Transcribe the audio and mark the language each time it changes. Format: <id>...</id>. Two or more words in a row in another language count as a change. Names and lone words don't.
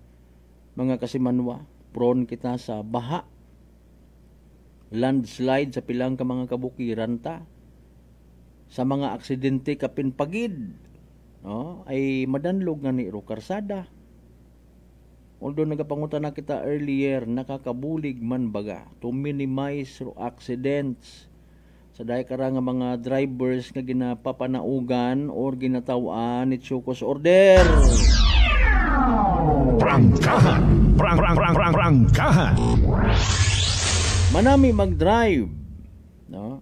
<akl>Mga kasimanwa, prone kita sa baha, landslide sa pilang ka mga kabukiran ta, sa mga aksidente kapin pagid, no? Ay madanlog nga ni ro karsada. Although nagapangutan na kita earlier, nakakabulig man baga</akl> <en>to minimize</en> <akl>ro accidents sa dahi kara nga mga drivers nga ginapapanaugan or ginatawan ni Chukos Order. Prangkahan. Prangkahan. Manami mag-drive, no?</akl>